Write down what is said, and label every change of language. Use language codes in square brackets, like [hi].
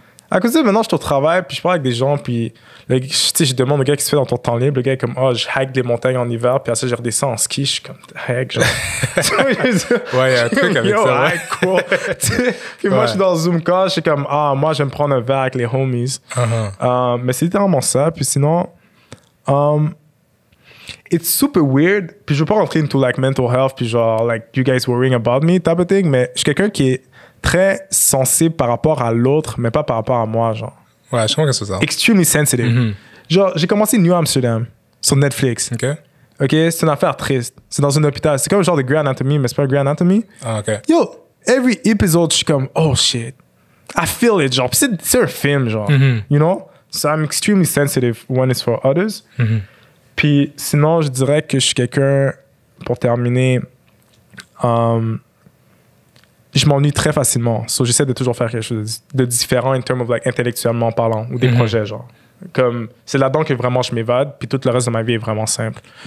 [fr] À cause de ça, maintenant, je suis au travail, puis je parle avec des gens, puis je demande au gars, qu'est-ce que tu fais dans ton temps libre? Le gars est comme, je hike les montagnes en hiver, puis après ça, je redescends en ski. Je suis comme, heck, genre. Ouais, il y a un truc avec ça. Ouais, cool. Puis moi, je suis dans Zoom call, je suis comme, moi, je vais me prendre un verre avec les homies. Mais c'est littéralement ça. Puis sinon, [en] it's super weird. [fr] Puis je veux pas rentrer [en] into like mental health, [fr] puis genre, [en] like, you guys worrying about me type of thing, [fr] mais je suis quelqu'un qui est très sensible par rapport à l'autre, mais pas par rapport à moi, genre. Ouais, je comprends que c'est ça. [en] Extremely sensitive. [fr] Genre, j'ai commencé New Amsterdam sur Netflix. OK. C'est une affaire triste. C'est dans un hôpital. C'est comme le genre de Grey Anatomy, mais c'est pas Grey Anatomy. Ah, OK. [en] Yo, every episode, [fr] je suis comme, [en] oh shit. I feel it, [fr] genre. Puis c'est un film, genre. [en] You know? So I'm extremely sensitive when it's for others. [fr] Puis sinon, je dirais que je suis quelqu'un, pour terminer, je m'ennuie très facilement. So, j'essaie de toujours faire quelque chose de différent [en] in terms of like [fr] intellectuellement parlant ou des projets, genre. Comme, c'est là-dedans que vraiment je m'évade, puis tout le reste de ma vie est vraiment simple.